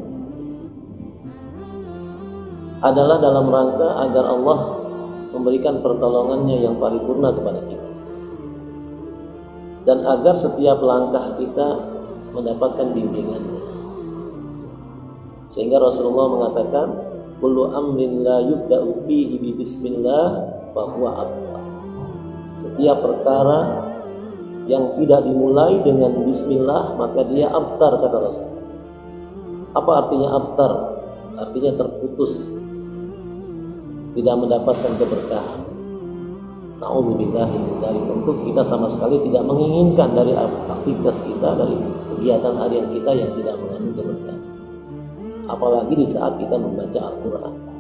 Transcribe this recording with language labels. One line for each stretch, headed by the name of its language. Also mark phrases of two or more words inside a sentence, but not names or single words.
Indonesian: adalah dalam rangka agar Allah memberikan pertolongannya yang paripurna kepada kita, dan agar setiap langkah kita mendapatkan bimbingannya. Sehingga Rasulullah mengatakan,
Arabic: كل أمر لا يبدأ فيه ببسم الله فهو أبتر.
Indonesian: Setiap perkara yang tidak dimulai dengan bismillah maka dia abtar, kata Rasul. Apa artinya abtar? Artinya terputus, tidak mendapatkan keberkahan.
Arabic: نعوذ بالله من ذلك.
Indonesian: Tentu kita sama sekali tidak menginginkan dari aktivitas kita, dari kegiatan harian kita yang tidak mengandung keberkahan, apalagi di saat kita membaca Al-Quran.